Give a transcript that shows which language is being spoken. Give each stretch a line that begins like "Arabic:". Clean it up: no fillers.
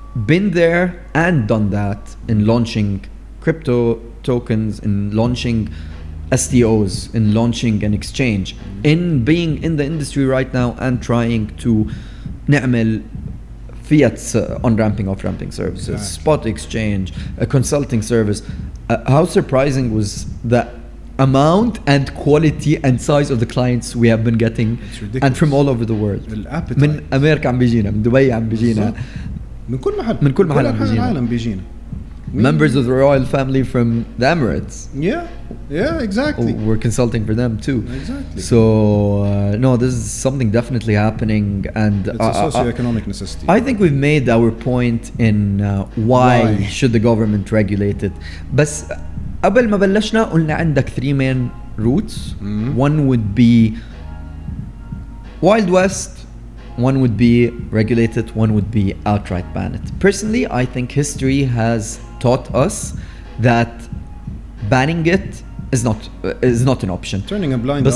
English: been there and done that in launching crypto tokens, in launching STOs, in launching an exchange, in being in the industry right now and trying to
Arabic: نعمل
English: fiat on-ramping, off-ramping services, Exactly. spot exchange, a consulting service. How surprising was the amount and quality and size of the clients we have been getting, ridiculous. and from all over the world. Appetite.
Arabic: من أمريكا عم بيجينا، من دبي عم بيجينا. من كل محل. من كل محل عم أنحاء بيجينا. العالم بيجينا.
English: Members of the royal family from the Emirates. Yeah, exactly. We're consulting for them too. Exactly. So no, this is something definitely happening, and It's a socio-economic necessity. I think we've made our point in why should the government regulate it.
Arabic: بس قبل ما بلشنا قلنا عندك 3
English: main routes. One would be Wild West, one would be regulated, one would be outright ban it. Personally, I think history has taught us that banning it is not an option. Turning a blind eye to